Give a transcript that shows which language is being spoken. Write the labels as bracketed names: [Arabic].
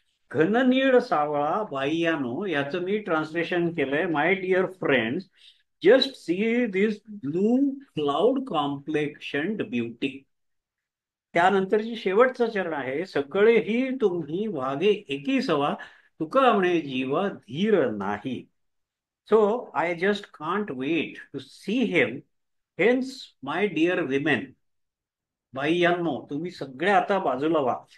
[Marathi] घननीळ सावळा बाह्यानो, याचं मी ट्रान्सलेशन केलंय. [English] My dear friends, just see this blue cloud complexioned beauty. [Marathi] त्यानंतरची शेवटचं चरण आहे, सकळेही तुम्ही वागे एकी सवा, तुका म्हणे जीवा धीर नाही. [English] So I just can't wait to see him. Hence my dear women, [Marathi] बाईयांनो, तुम्ही सगळ्या आता बाजूला व्हा.